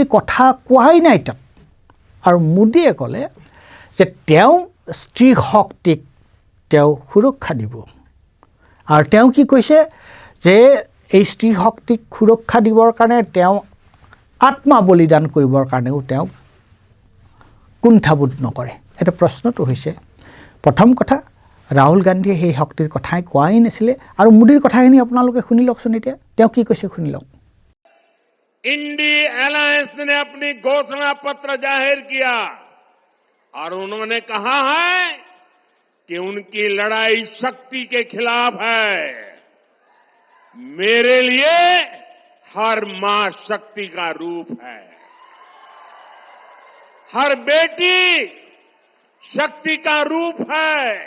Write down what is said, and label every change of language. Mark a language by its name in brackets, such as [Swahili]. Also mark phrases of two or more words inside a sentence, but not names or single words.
[Assamese] কথা কোৱাই নাই তাত আৰু মোদীয়ে ক'লে যে তেওঁ স্ত্ৰী শক্তিক তেওঁ সুৰক্ষা দিব আৰু তেওঁ কি কৈছে যে এই স্ত্ৰী শক্তিক সুৰক্ষা দিবৰ কাৰণে তেওঁ আত্মা বলিদান কৰিবৰ কাৰণেও তেওঁ কুণ্ঠাবোধ নকৰে এটা প্ৰশ্নটো হৈছে প্ৰথম কথা ৰাহুল গান্ধীয়ে সেই শক্তিৰ কথাই কোৱাই নাছিলে আৰু মোদীৰ কথাখিনি আপোনালোকে শুনি লওকচোন এতিয়া তেওঁ কি কৈছে শুনি লওক [Hindi] इंडी अलायंस ने अपनी घोषणा पत्र जाहिर किया और उन्होंने कहा है कि उनकी लड़ाई शक्ति के खिलाफ है मेरे लिए हर मां शक्ति का रूप है हर बेटी शक्ति का रूप है